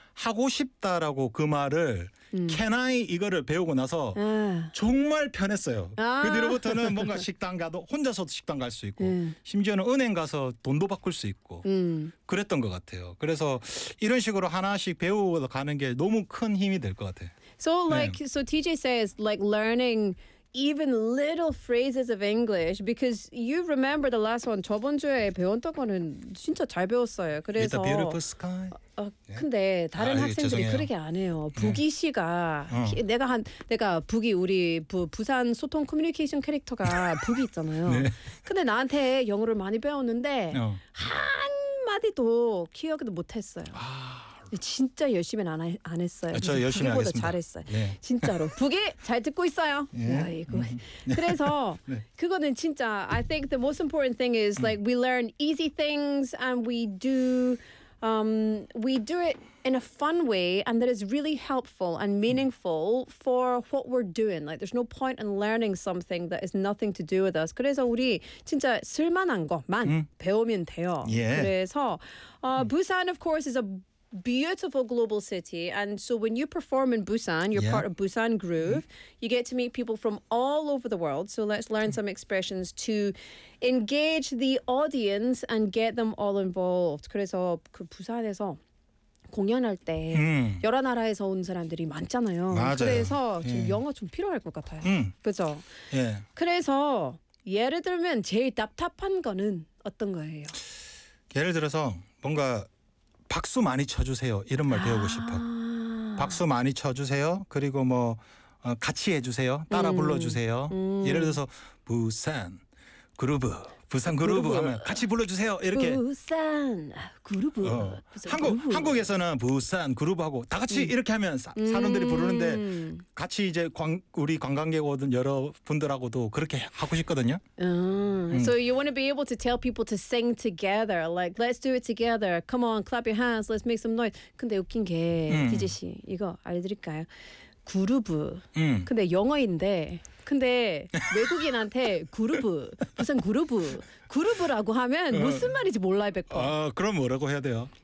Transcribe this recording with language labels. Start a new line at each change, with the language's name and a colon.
Korean: 하고 싶다라고 그 말을
English: can I
Korean: 이거를 배우고 나서 정말 편했어요. 아. 그 뒤로부터는 뭔가 식당 가도 혼자서도 식당 갈 수 있고 심지어는 은행 가서 돈도 바꿀 수 있고 그랬던 것 같아요. 그래서 이런 식으로 하나씩 배우고 가는 게 너무 큰 힘이 될 것 같아요.
English: So like 네. so TJ says like learning even little phrases of English because you remember the last one.
Korean: 저번 주에 배웠던 거는 진짜 잘 배웠어요. 그래서
English: With the beautiful sky.
Korean: 근데 다른 아, 학생들이 그렇게 안 해요. 부기 씨가 내가 부기 우리 부산 소통 커뮤니케이션 캐릭터가 부기 있잖아요. 네. 근데 나한테 영어를 많이 배웠는데 한 마디도 기억도 못 했어요. 진짜 열심히 안 했어요. 저 열심히 보다 잘했어요. 네. 진짜로 부기 잘 듣고 있어요. 예. 그래서 네. 그거는 진짜
English: I think the most important thing is like we learn easy things and we do. We do it in a fun way and that is really helpful and meaningful for what we're doing. Like there's no point in learning something that has nothing to do with us.
Korean: 그래서 우리 진짜 쓸만한 것만 배우면 돼요.
English: Yeah. 그래서 Busan of course is a beautiful global city and so when you perform in Busan, you're part of Busan Groove, you get to meet people from all over the world. So let's learn some expressions to engage the audience and get them all involved.
Korean: 그래서 그 부산에서 공연할 때 여러 나라에서 온 사람들이 많잖아요. 맞아요. 그래서 좀 영어 좀 필요할 것 같아요. 그죠? 예. 그래서 예를 들면 제일 답답한 거는 어떤 거예요? 예를 들어서 뭔가 박수 많이 쳐주세요. 이런 말 배우고 싶어. 박수 많이 쳐주세요. 그리고 뭐 같이 해주세요. 따라 불러주세요. 예를 들어서 부산 그루브. 부산 그루브 하면 같이 불러주세요. 이렇게. 부산 그루브. 어. 한국에서는 부산 그루브하고 다 같이 이렇게 하면 사람들이 부르는데 같이 이제 우리 관광객 오던 여러분들하고도 그렇게 하고 싶거든요.
English: So you want to be able to tell people to sing together. Like, let's do it together. Come on, clap your hands. Let's make some noise.
Korean: 근데 웃긴 게 DJ 씨 이거 알려드릴까요? 그루브. 근데 영어인데 근데 외국인한테 그루브 무슨 그루브 그루브라고 하면 무슨 말인지 몰라요 백퍼. 아 그럼 뭐라고 해야 돼요?